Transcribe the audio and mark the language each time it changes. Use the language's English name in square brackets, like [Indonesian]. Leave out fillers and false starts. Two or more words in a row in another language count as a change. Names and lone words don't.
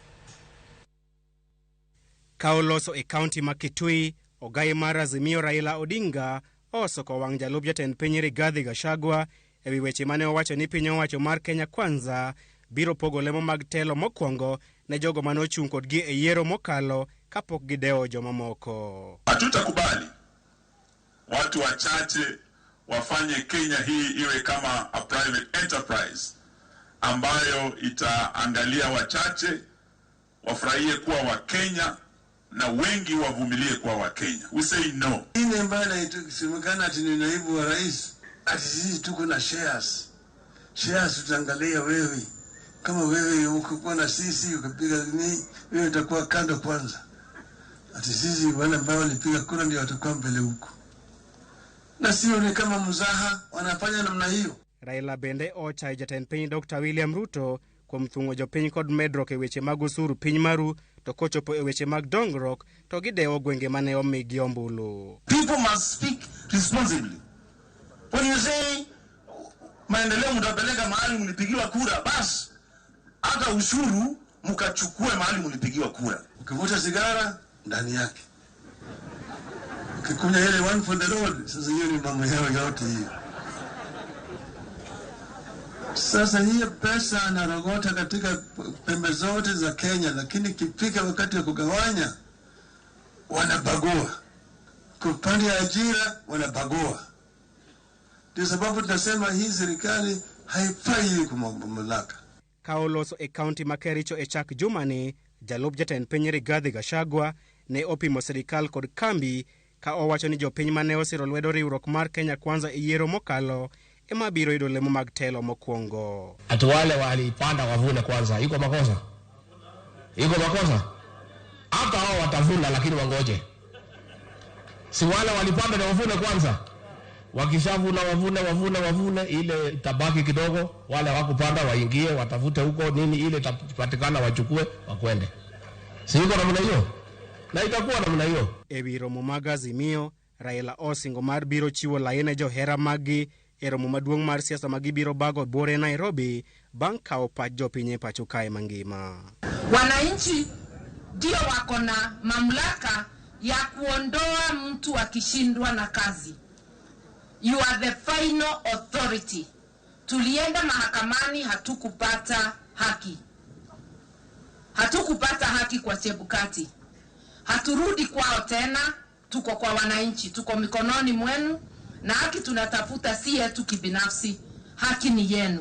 [Luo (Kenya and Tanzania)] Kaoloso e county makitui Ogai mar Azimio Raila Odinga osoko wang jalop jatend piny Rigathi Gachagua ewi weche mane owacho ni piny owacho mar Kenya Kwanza biro pogo lemo mag telo mokwongo ne jogo mane ochung' kodgi e yiero mokalo kapok gidewo joma moko. [Swahili] Hatutakubali watu wachache wafanye Kenya hii iwe kama [English] a private enterprise [Swahili] ambayo itaangalia wachache wafurahie kuwa wa Kenya na wengi wavumilie kwa Wakenya. [English] We say no. [Swahili] Ile mbana itasemekana ati ni naibu wa rais, ati sisi tuko na shares. Shares tutaangalia wewe. Kama wewe uko na sisi ukapiga nini, wewe utakuwa kando kwanza. Ati sisi wale ambao walipiga kura ndio watakuwa mbele huko. Na sio ni kama mzaha wanafanya namna hiyo. [Luo (Kenya and Tanzania)] Raila bende ocha jatend piny Dr. William Ruto kuom thungo jopiny kod medruok e weche mag osuru piny maru to kochopo e weche mag dongruok to gidewo gwenge mane omigi ombulu. [English] People must speak responsibly. When you say [Swahili] maendeleo mtapeleka mahali mlipigiwa kura, basi hata ushuru mkachukue mahali mlipigiwa kura. Ukivuta sigara ndani yake, ukikunya ile [English] one for the road, [Swahili] sasa hiyo ni mambo yao yote hiyo. Sasa hiyo pesa anarogota katika pembe zote za Kenya, lakini kifika wakati wa kugawanya wanabagua. Kupanda ajira wanabagua. Ndio sababu tunasema hii serikali haifai kumamlaka. [Luo (Kenya and Tanzania)] Kaoloso e county makericho e chak jumani jalop jatend piny Rigathi Gachagua ne opimo serikal kod kambi ka owacho ni jopiny mane osiro lwedo riwruok mar Kenya Kwanza e yiero mokalo ema biro yudo lemo mag telo mokwongo. [Swahili] Ati wale walipanda wavune kwanza, iko makosa? Iko makosa? Hata hao watavuna lakini wangoje. Si wale walipanda na wavune kwanza. Wakishavuna wavune ile tabaki kidogo, wale hawakupanda waingie watafute huko nini ile itapatikana wachukue wakwende. Si iko namna hiyo? Na itakuwa namna hiyo. [Luo (Kenya and Tanzania)] Ewi romo mag Azimio, Raila osingo mar biro chiwo laine johera magi e romo maduong' mar siasa magibiro bago bore Nairobi bang' kawo pach jopiny e pacho kae mangima. [Swahili] Wananchi ndio wako na mamlaka ya kuondoa mtu akishindwa na kazi. [English] You are the final authority. [Swahili] Tulienda mahakamani hatukupata haki. Hatukupata haki kwa Chebukati. Haturudi kwao tena, tuko kwa wananchi, tuko mikononi mwenu. Na haki tunatafuta si yetu kibinafsi, haki ni yenu.